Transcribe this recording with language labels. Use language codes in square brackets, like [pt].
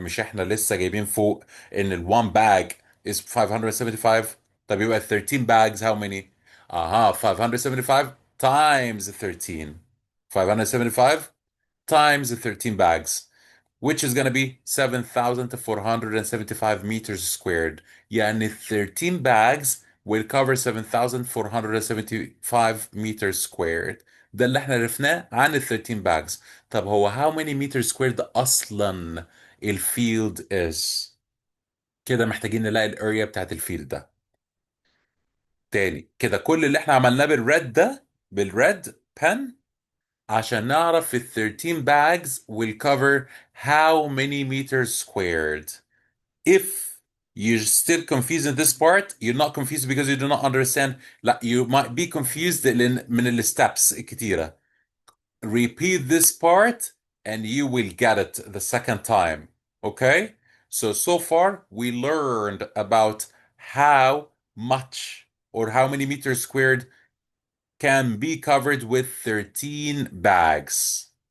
[ar] مش احنا لسه جايبين فوق ان ال [en] one bag is 575. [ar] طب يبقى [en] 13 bags how many? 575 times 13. 575 times 13 bags, which is going to be 7,475 meters squared. [ar] يعني [en] 13 bags will cover 7,475 meters squared. [ar] ده اللي احنا عرفناه عن ال 13 bags. طب هو [en] how many meters squared [ar] اصلا الفيلد is؟ كده محتاجين نلاقي الاريا بتاعت الفيلد ده. تاني كده كل اللي احنا عملناه بالريد ده بالريد pen عشان نعرف ال 13 bags [en] will cover how many meters squared. If you're still confused in this part, you're not confused because you do not understand. لا, you might be confused [ar] من ال [en] steps كتيرة. Repeat this part and you will get it the second time. Okay? So far we learned about how much or how many meters squared can be covered with 13 bags.